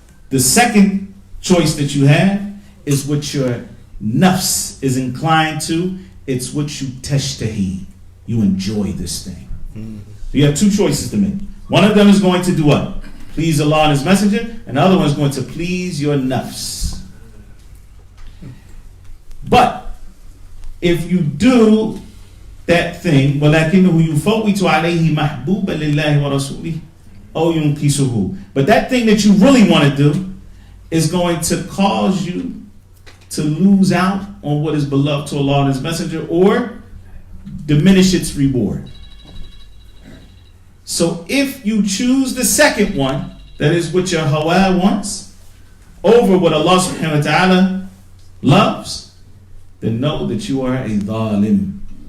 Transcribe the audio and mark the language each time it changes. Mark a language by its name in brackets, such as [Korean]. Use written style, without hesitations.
[English] The second choice that you have is what your nafs is inclined to. It's what you tashtahi. You enjoy this thing. So you have two choices to make. One of them is going to do what? Please Allah and His Messenger. And the other one is going to please your nafs. [Arabic] But if you do that thing, وَلَكِنَّهُ يُفَوِّتُ عَلَيْهِ مَحْبُوبًا لِلَّهِ وَرَسُولِهِ أَوْ يُنْقِسُهُ. [English] But that thing that you really want to do is going to cause you to lose out on what is beloved to Allah and His Messenger or diminish its reward. So if you choose the second one, that is what your hawa wants, over what Allah subhanahu wa ta'ala loves, then know that you are a dhalim.